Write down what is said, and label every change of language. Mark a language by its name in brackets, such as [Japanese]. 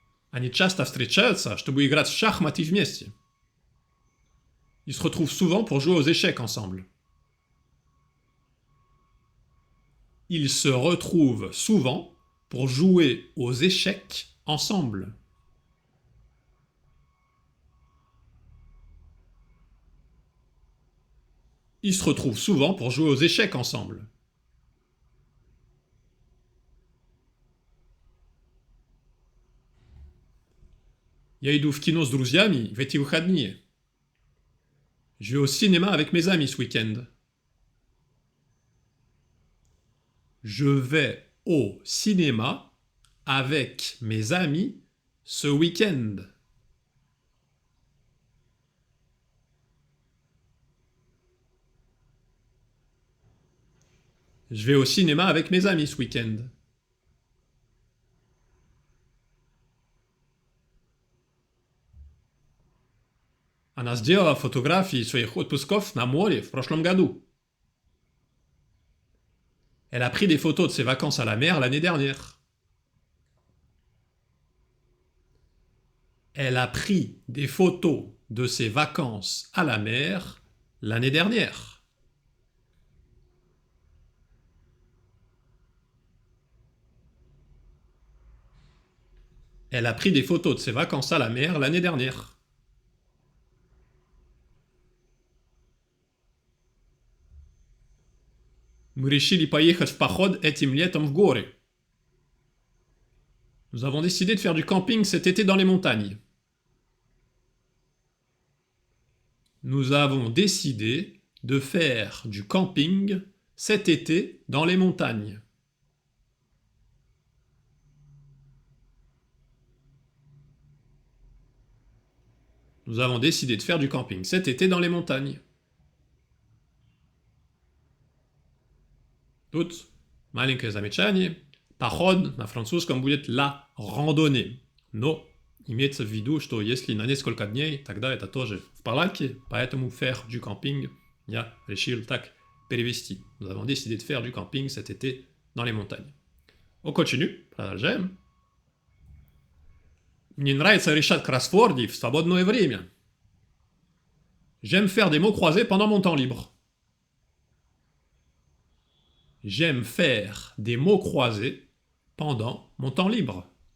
[Russian] Они часто встречаются, чтобы играть в шахматы вместе. [French] Ils se retrouvent souvent pour jouer aux échecs ensemble. Ils se retrouvent souvent pour jouer aux échecs ensemble. Ils se retrouvent souvent pour jouer aux échecs ensemble. [Russian] Я иду в кино с друзьями в эти выходные. [French] Je vais au cinéma avec mes amis ce week-end. Je vais au cinéma avec mes amis ce week-end. Je vais au cinéma avec mes amis ce week-end. [Russian] Она сделала фотографии своих отпусков на море в прошлом году. [French] Elle a pris des photos de ses vacances à la mer l'année dernière. Elle a pris des photos de ses vacances à la mer l'année dernière. Elle a pris des photos de ses vacances à la mer l'année dernière. [Russian] Мы решили поехать в поход этим летом в горы. [French] Nous avons décidé de faire du camping cet été dans les montagnes. Nous avons décidé de faire du camping cet été dans les montagnes. Nous avons décidé de faire du camping cet été dans les montagnes. [Russian] Тут маленькое замечание. Поход на французском будет la randonnée. Но имеется в виду, что если на несколько дней, тогда это тоже в палатке, поэтому faire du camping, я решил так перевести. [French] Nous avons décidé de faire du camping cet été dans les montagnes. On continue, [Russian] продолжаем. Мне нравится решать кроссворды в свободное время. [French] J'aime faire des mots croisés pendant mon temps libre. J'aime faire des mots croisés pendant mon temps libre.